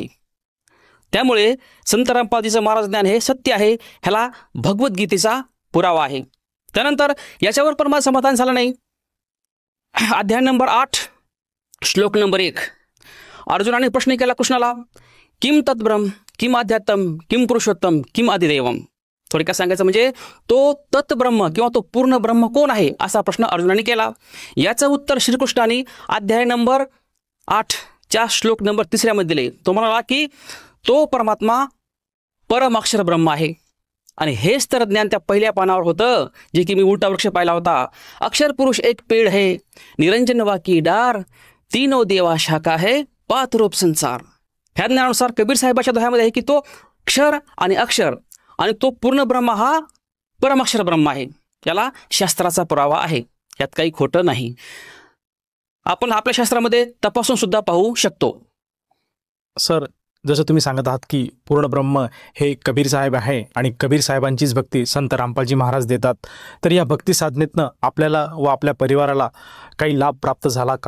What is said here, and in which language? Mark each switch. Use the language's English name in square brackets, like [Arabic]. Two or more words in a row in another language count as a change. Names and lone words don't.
[Marathi] त्यामुळे संत रामपालजीचं महाराज ज्ञान हे सत्य आहे, ह्याला भगवद्गीतेचा पुरावा आहे. त्यानंतर याच्यावर पण मला समाधान झालं नाही. अध्याय नंबर 8 श्लोक नंबर 1 अर्जुनाने प्रश्न केला कृष्णाला, [Sanskrit] किम तद्ब्रह्म, किम अध्यात्म, किम पुरुषोत्तम, किम अधिदेवम. [Marathi] थोडक्यात सांगायचं म्हणजे तो तत्ब्रह्म किंवा तो पूर्ण ब्रह्म कोण आहे असा प्रश्न अर्जुनाने केला. याचं उत्तर श्रीकृष्णाने अध्याय नंबर 8च्या श्लोक नंबर 3 दिले. तो म्हणाला की तो परमात्मा परमाक्षर ब्रह्म आहे. आणि हेच तर ज्ञान त्या पहिल्या पानावर होतं, जे की मी उलटा वृक्ष पाहिला होता. [Hindi] अक्षर पुरुष एक पेड़ है, निरंजन वाकी डार, तीनों देवा शाखा है, पात रूप संसार. [Marathi] ह्या ज्ञानानुसार कबीर साहेबाच्या दोह्यामध्ये आहे की तो क्षर आणि अक्षर आणि तो पूर्ण ब्रह्म हा परमाक्षर ब्रह्म आहे. याला शास्त्राचा पुरावा आहे, यात काही खोटं नाही. आपण आपल्या शास्त्रामध्ये तपासून सुद्धा पाहू शकतो. सर, जसं तुम्ही सांगत आहात की पूर्ण ब्रह्म हे कबीर साहेब आहे आणि कबीर साहेबांचीच भक्ती संत रामपालजी महाराज देतात, तर या भक्ती साधनेतनं आपल्याला व आपल्या परिवाराला काही लाभ प्राप्त झाला का?